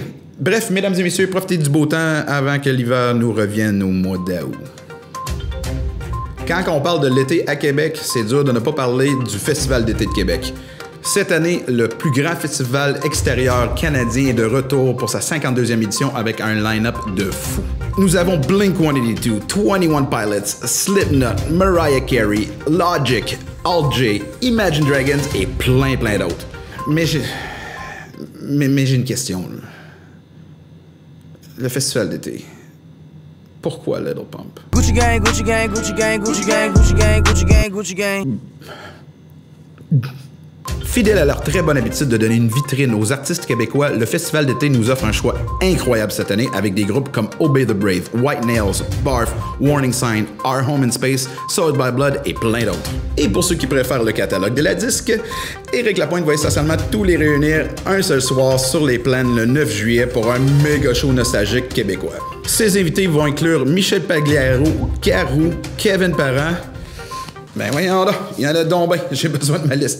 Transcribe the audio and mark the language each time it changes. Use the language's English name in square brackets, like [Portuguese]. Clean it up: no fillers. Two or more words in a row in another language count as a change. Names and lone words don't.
[French] Bref, mesdames et messieurs, profitez du beau temps avant que l'hiver nous revienne au mois d'août. Quand on parle de l'été à Québec, c'est dur de ne pas parler du Festival d'été de Québec. Cette année, le plus grand festival extérieur canadien est de retour pour sa 52e édition avec un line-up de fou. Nous avons Blink-182, 21 Pilots, Slipknot, Mariah Carey, Logic, Alt J, Imagine Dragons et plein d'autres. Mais j'ai une question. Là. Le festival d'été. Pourquoi Little Pump? [English] Gucci gang, Gucci gang, Gucci gang, Gucci gang, Gucci gang, Gucci gang, Gucci gang. [French] Fidèle à leur très bonne habitude de donner une vitrine aux artistes québécois, le Festival d'été nous offre un choix incroyable cette année avec des groupes comme Obey the Brave, White Nails, Barf, Warning Sign, Our Home in Space, Soiled by Blood et plein d'autres. Et pour ceux qui préfèrent le catalogue de la disque, Éric Lapointe va essentiellement tous les réunir un seul soir sur les plaines le 9 juillet pour un méga show nostalgique québécois. Ses invités vont inclure Michel Pagliaro, Garou, Kevin Parent. Ben voyons là, il y en a donc ben, j'ai besoin de ma liste.